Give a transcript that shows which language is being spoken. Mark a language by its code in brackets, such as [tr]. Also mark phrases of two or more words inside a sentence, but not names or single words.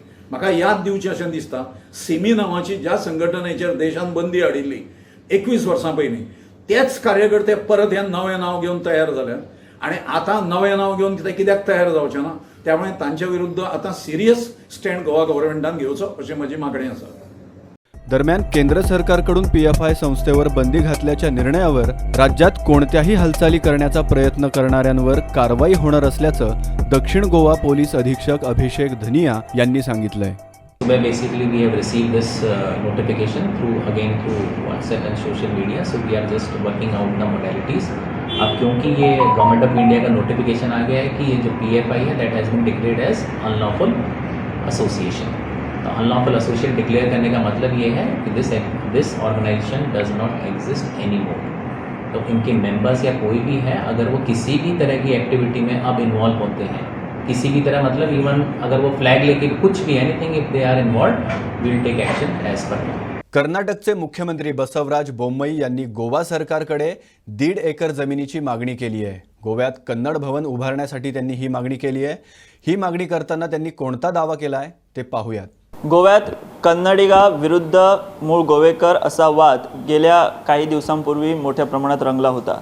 [kok] म्हाका याद दिवचें अशें दिसता, सिमी नांवाची ज्या संघटनेचेर देशान बंदी हाडिल्ली 21 वर्सां पयलीं, तेच कार्यकर्ते परत हें नवें नांव घेवन तयार जाल्यात आनी आतां नवें नांव घेवन कित्याक तयार जावचें ना. त्यामुळे तांच्या विरुद्ध आता [en] serious stand [kok] गोवा गव्हर्नमेंटान घेवचो अशी माझी मागणी आसा. [mr] दरम्यान केंद्र सरकारकडून PFI संस्थेवर बंदी घातल्याच्या निर्णयावर राज्यात कोणत्याही हालचाली करण्याचा प्रयत्न करणाऱ्यांवर कारवाई होणार असल्याचं दक्षिण गोवा पोलीस अधीक्षक अभिषेक धनिया यांनी सांगितलंय. [en] Basically, we have received this notification through WhatsApp and social media. So we are just working out the modalities. [hi] अब क्योंकि ये [en] Government of India [hi] का नोटिफिकेशन आ गया है कि ये जो PFI है [en] that has been declared as unlawful association. [hi] तो [en] unlawful association declare [hi] करने का मतलब ये है कि [en] this organization does not exist any more. [hi] तो इनके मेंबर्स या कोई भी है अगर वो किसी भी तरह की एक्टिविटी में अब इन्वॉल्व होते हैं, किसी भी तरह मतलब इवन अगर वो फ्लैग लेके कुछ भी [en] anything if they are involved we will take action as per law. [mr] कर्नाटकचे मुख्यमंत्री बसवराज बोम्मई यांनी गोवा सरकारकडे 1.5 एकर जमिनीची मागणी केली आहे. गोव्यात कन्नड भवन उभारण्यासाठी त्यांनी ही मागणी केली आहे. ही मागणी करताना त्यांनी कोणता दावा केलाय ते पाहूयात. गोव्यात कन्नडिगा विरुद्ध मूळ गोवेकर असा वाद गेल्या काही दिवसांपूर्वी मोठ्या प्रमाणात रंगला होता.